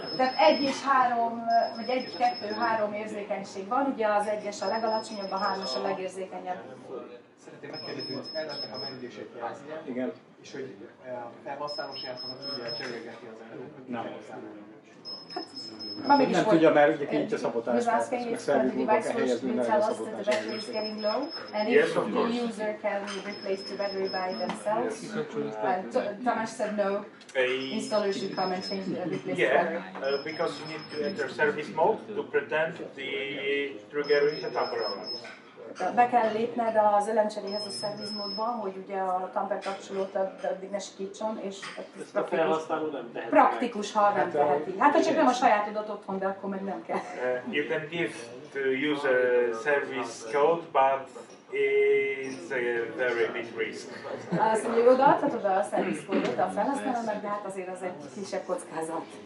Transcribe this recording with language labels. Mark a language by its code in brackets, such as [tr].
[hu] Tehát 1 és 3, vagy 1, 2, 3 érzékenység van, ugye az 1-es a legalacsonyabb, a 3-as a legérzékenyebb. Szeretném megkérdezni, hogy ennek a merülését jelzi. Igen. És hogy a felhasználó saját maga tudja csörgeti az előtt. Nem. Nem tudja, mert ugye kinyitja a szabotást, meg szervizmódba kell helyezni minden a szabotást. [en] And if the user can replace the battery by themselves, Tamás said no, installers should come and change the replace the battery. Because you need to enter service mode to pretend the triggering the tamper alarm. [hu] Be kell lépned az elemcseréhez a szervizmódba, hogy ugye a tamper kapcsolót addig ne sikítson, és ezt a felhasználó nem teheti. Praktikus, ha nem teheti. Hát ha csak nem a sajátodat otthon, de akkor meg nem kell. [en] You can give to user service code, but it's a very big risk. [hu] Azt mondja, hogy odaadhatod a service kódot a felhasználónak, de hát azért az egy kisebb kockázat.